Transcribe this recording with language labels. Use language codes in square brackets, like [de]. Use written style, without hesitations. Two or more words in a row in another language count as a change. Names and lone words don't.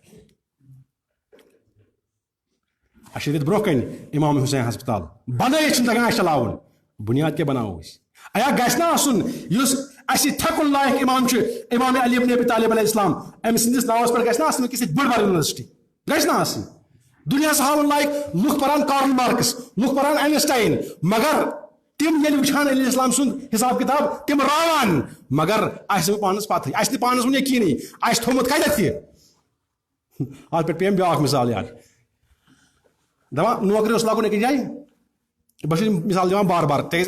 [ks] اَسہِ چھِ ییٚتہِ برونٛہہ کَنہِ اِمام حُسین ہسپتال بنٲیِتھ چھُنہٕ تگان اَسہِ چلاوُن بُنیاد کیٛاہ بناوو أسۍ ایا گژھِ نہ آسُن یُس اَسہِ تھٮ۪کُن لایق اِمام چھُ اِمام علی ابن ابی طالب [ar] علیہ السلام [ks] أمۍ سٕنٛدِس ناوَس پٮ۪ٹھ گژھِ نہ آسٕنۍ أکِس بٔڑ بار یونیورسٹی گژھِ نہ آسٕنۍ دُنیاہس ہاوُن لایق لُکھ پران کارل مارکس لُکھ پران آینسٹاین مگر تِم ییٚلہِ وٕچھان [ar] علیہ السلام [ks] سُنٛد حساب کِتاب تِم راوان مگر اَسہِ نہٕ پانس پتہٕے اَسہِ نہٕ پانس وۄنۍ یقیٖنٕے اَسہِ تھوٚمُت کتٮ۪تھ یہِ اتھ پٮ۪ٹھ پیٚیَم بیٛاکھ مثال یاد دپان نوکری اوس لگُن أکِس جایہِ بہٕ چھُس مثال دِوان بار بار تِکیٛازِ اَمہِ